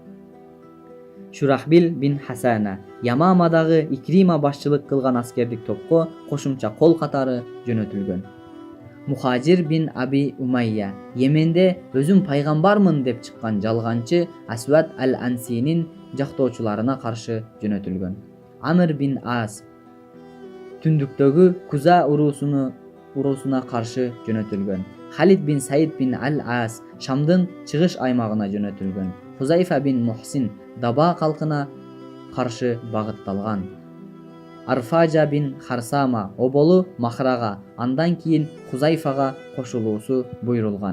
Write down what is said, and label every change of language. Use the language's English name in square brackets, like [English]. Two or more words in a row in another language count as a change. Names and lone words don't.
[Kyrgyz] Шурахбил бин Хасана Ямамадагы Икрима башчылык кылган аскердик топко кошумча кол катары жөнөтүлгөн. Мухажир бин Аби Умайя Йеменде өзүм пайгамбармын деп чыккан жалганчы Асват Ал-Ансинин жактоочуларына каршы жөнөтүлгөн. Амр бин Ас түндүктөгү Куза уруусуна каршы жөнөтүлгөн. Халид бин Саид бин Ал-Ас Шамдын чыгыш аймагына жөнөтүлгөн. Хузайфа бин Мухсин Даба калкына каршы багытталган. Арфажа бин Харсама оболу Махрага, андан кийин Хузайфага кошулуусу буйрулган.